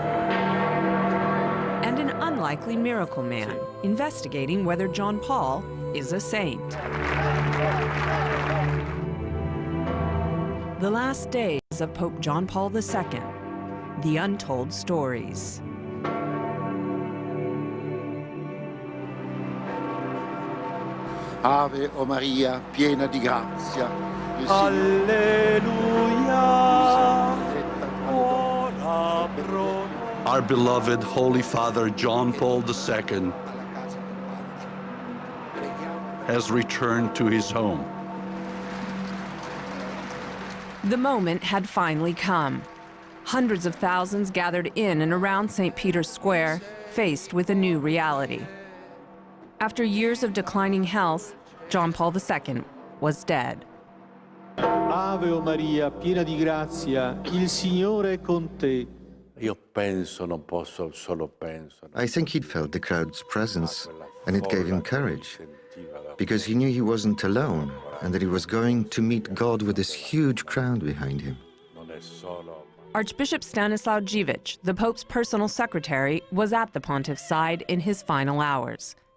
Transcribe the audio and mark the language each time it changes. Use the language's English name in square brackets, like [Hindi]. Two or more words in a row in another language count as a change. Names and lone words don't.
[English] And an unlikely miracle man, investigating whether John Paul is a saint. The last days of Pope John Paul II, the untold stories. [Italian] Ave o Maria, piena di grazia. [English] Our beloved Holy Father John Paul II has returned to his home. The moment had finally come. Hundreds of thousands gathered in and around St. Peter's Square, faced with a new reality. After years of declining health, John Paul II was dead. [Italian] Ave o Maria, piena di grazia, il Signore è con te. [English] I think he'd felt the crowd's presence, and it gave him courage, because he knew he wasn't alone, and that he was going to meet God with this huge crowd behind him. Archbishop Stanislaw Dziwisz, the Pope's personal secretary, was at the pontiff's side in his final hours.